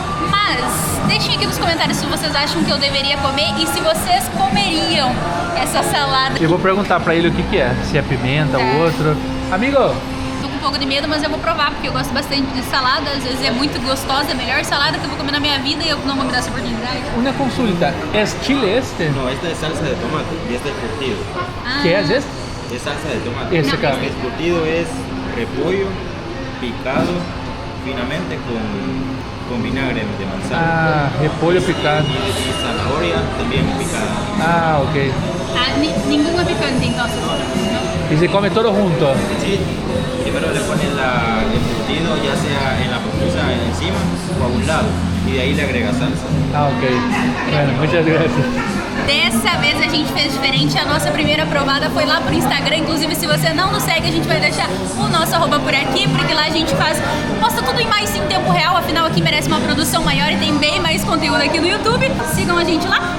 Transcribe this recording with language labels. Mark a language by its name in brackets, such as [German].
[Portuguese] Mas deixem aqui nos comentários se vocês acham que eu deveria comer e se vocês comeriam essa salada. Eu vou perguntar pra ele o que é, se é pimenta ou outro. Amigo! Tô com um pouco de medo, mas eu vou provar, porque eu gosto bastante de salada. Às vezes é muito gostosa, é a melhor salada que eu vou comer na minha vida e eu não vou me dar essa oportunidade. [Spanish] Una consulta, ¿es chile este? No, esta es salsa de tomate y este es curtido. ¿Qué es este? Es salsa de tomate. Ese No, acá. El curtido es repollo picado finamente con vinagre de manzana. [Portuguese] Ah, repolho picado. [Spanish] Y zanahoria también picada. Ah, ok. [Portuguese] Ah, nenhuma é picante, então. Não? [Spanish] Y se come todo junto. Sí, primero le ponen el curtido ya sea en la pupusa encima o a un lado y de ahí le agrega salsa. Ah, ok. Bueno, muchas gracias. [Portuguese] Dessa vez a gente fez diferente, a nossa primeira provada foi lá pro Instagram, inclusive se você não nos segue a gente vai deixar o nosso arroba por aqui, porque lá a gente posta tudo em mais em tempo real, afinal aqui merece uma produção maior e tem bem mais conteúdo aqui no YouTube, sigam a gente lá.